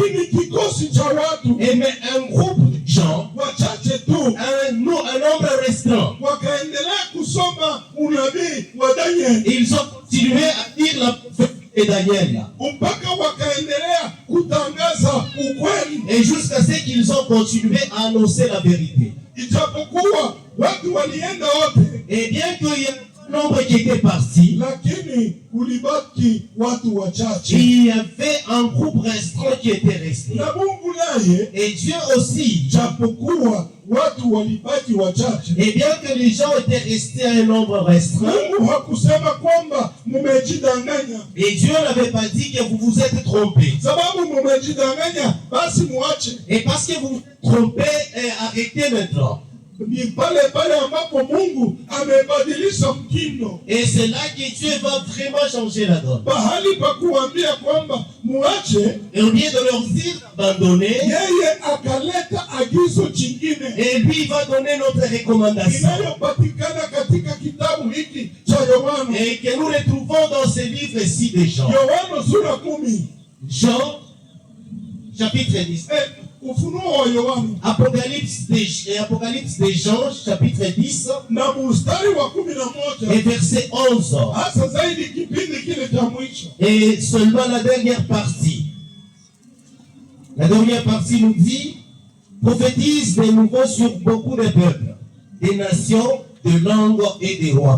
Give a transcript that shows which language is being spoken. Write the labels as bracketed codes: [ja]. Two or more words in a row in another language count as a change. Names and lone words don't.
[fr] Et mais un groupe de gens, un nombre restreint, ils ont continué à dire la prophétie de Daniel. Et jusqu'à ce qu'ils ont continué à annoncer la vérité. Et bien qu'il y ait nombre qui était parti, [sw] lakini kulibaki watu wachache. [fr] il y avait un groupe restreint qui était resté. [sw] Na Mungu naye, [fr] Et Dieu aussi, [sw] japokuwa watu walibaki wachache, [fr] et bien que les gens étaient restés à un nombre restreint, [sw] Mungu hakusema kwamba mumejidanganya. [fr] et Dieu n'avait pas dit que vous vous êtes trompés. [sw] Sababu mumejidanganya, basi muache. [fr] Et parce que vous vous trompez, arrêtez maintenant. [sw] Ni pale pale ambapo Mungu amebadilisha mtindo. [fr] Et c'est là que Dieu va vraiment changer la donne. [sw] Bahali pa kuambia kwamba muache, [fr] Et au lieu de leur dire d'abandonner, [sw] yeye akaleta agizo jingine. [fr] et lui il va donner notre recommandation. [sw] Inayopatikana katika kitabu hiki cha Yohana. [fr] Et que nous retrouvons dans ce livre-ci de Jean. [sw] Yohana sura 10. [fr] Jean, chapitre 10. [sw] Ufunuo wa Yohana. [fr] Apocalypse de Jean, chapitre 10. [sw] Na mstari wa 11. [fr] Et verset 11. [sw] Hasa zaidi kipindi kile cha mwisho. [fr] Et seulement la dernière partie. La dernière partie nous dit, prophétise de nouveau sur beaucoup de peuples, des nations, de langues et des rois.